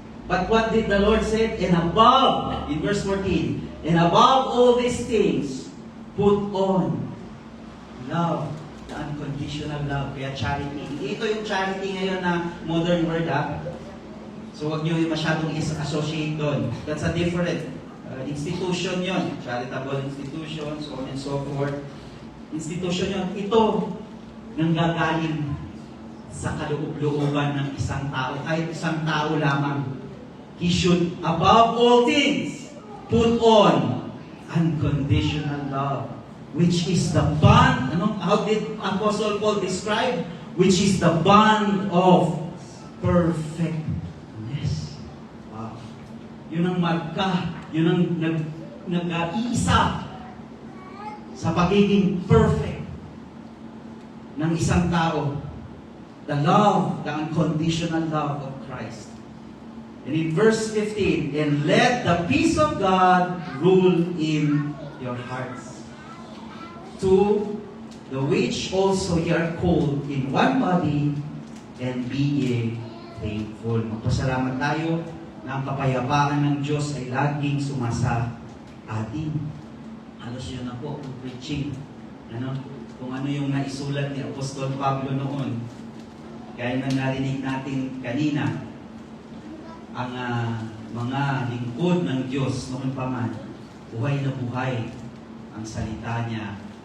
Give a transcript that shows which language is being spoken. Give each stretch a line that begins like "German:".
English: But what did the Lord say? And above, in verse 14, and above all these things, put on love, the unconditional love,
Filipino: kaya
English: charity.
Filipino: Ito yung charity ngayon na modern word, So wag niyo masyadong associate doon.
English: That's a different institution
Filipino: yon,
English: charitable institution, so on and so forth. Institution yon.
Filipino: Ito, nanggagaling sa kaloob-looban ng isang tao, kahit isang tao lamang.
English: He should, above all things, put on unconditional love, which is the bond, how did Apostle Paul describe? Which is the bond of perfectness.
Filipino: Yun ang marka, yun ang nag-iisa sa pagiging perfect ng isang tao.
English: The love, the unconditional love of Christ. And in verse 15, and let the peace of God rule in your hearts, to the which also ye are called in one body, and be ye thankful.
Filipino: Magpasalamat tayo na ang kapayapaan ng Diyos ay laging sumasa atin. Halos yun na po, preaching. Kung ano yung naisulat ni Apostol Pablo noon. Kaya na narinig natin kanina, ang mga lingkod ng Diyos noon pa man, buhay na buhay ang salita niya.